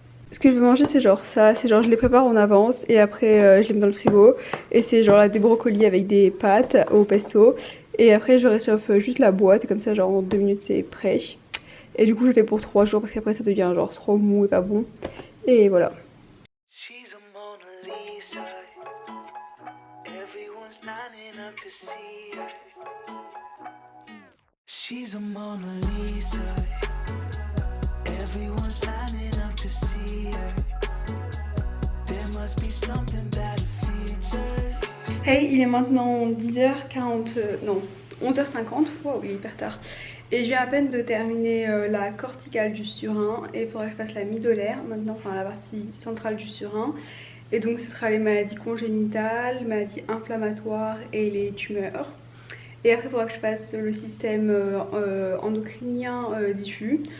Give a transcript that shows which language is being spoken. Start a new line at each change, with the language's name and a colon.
French: Ce que je vais manger c'est genre ça, c'est genre je les prépare en avance et après je les mets dans le frigo. Et c'est genre là des brocolis avec des pâtes au pesto. Et après je réchauffe juste la boîte et comme ça genre en 2 minutes c'est prêt. Et du coup je le fais pour 3 jours parce qu'après ça devient genre trop mou et pas bon. Et voilà.
English: She's a Mona Lisa. Everyone's lining up to see her. She's a Mona Lisa. Everyone's lining up to see her. There must be something about her features.
French: Hey, il est maintenant 10h40, non, 11h50, wow, il est hyper tard. Et je viens à peine de terminer la corticale du surin et il faudrait que je fasse la middolaire maintenant, enfin la partie centrale du surin. Et donc ce sera les maladies congénitales, maladies inflammatoires et les tumeurs. Et après il faudra que je fasse le système endocrinien diffus.